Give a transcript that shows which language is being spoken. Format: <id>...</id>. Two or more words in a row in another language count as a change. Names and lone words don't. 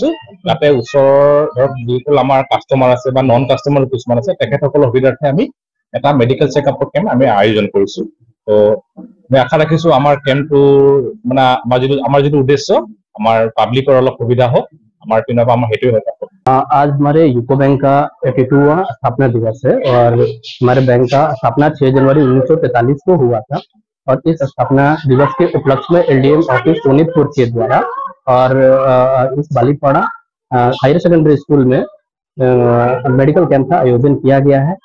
<as>তাতে ওচৰৰ ধৰক যিসকল আমাৰ কাষ্টমাৰ আছে বা</as> <en>non customer</en> <as>কিছুমান আছে তেখেতসকলৰ সুবিধাৰ্থে আমি এটা</as> <en>medical checkup</en> <as>কেম্প আমি আয়োজন কৰিছো। তো মই আশা ৰাখিছো আমাৰ কেম্পটো মানে আমাৰ যিটো উদ্দেশ্য আমাৰ পাব্লিকৰ অলপ সুবিধা হওক, আমাৰ পিনৰ পৰা আমাৰ সেইটোৱে হয়।</as> <hi>आज हमारे यूको बैंक का 82वां स्थापना दिवस है और हमारे बैंक का स्थापना 6 जनवरी 1943 को हुआ था। और इस स्थापना दिवस के उपलक्ष्य में</hi> <en>LDM office</en> <hi>सोनितपुर के द्वारा और इस बालीपाड़ा हायर सेकेंडरी स्कूल में</hi> <en>medical camp</en> <hi>का आयोजन किया गया है।</hi>